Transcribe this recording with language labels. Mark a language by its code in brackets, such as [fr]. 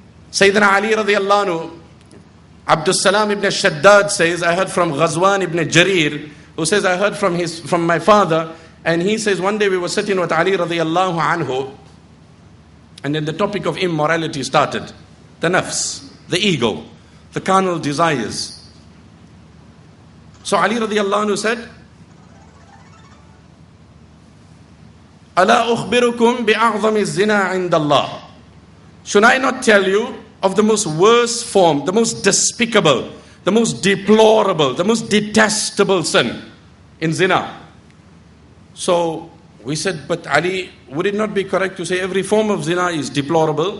[en] Sayyidina Ali radiallahu anhu, Abdul Salam ibn Shaddad says, I heard from Ghazwan ibn Jarir, who says, I heard from my father, and he says, one day we were sitting with Ali radiallahu anhu, and then the topic of immorality started. The nafs, the ego, the carnal desires. So Ali radiallahu anhu said, [ar] أَلَا أُخْبِرُكُمْ بِأَعْظَمِ الزِّنَا عِنْدَ اللَّهِ. [en] Should I not tell you of the most worst form, the most despicable, the most deplorable, the most detestable sin in zina? So we said, but Ali, would it not be correct to say every form of zina is deplorable?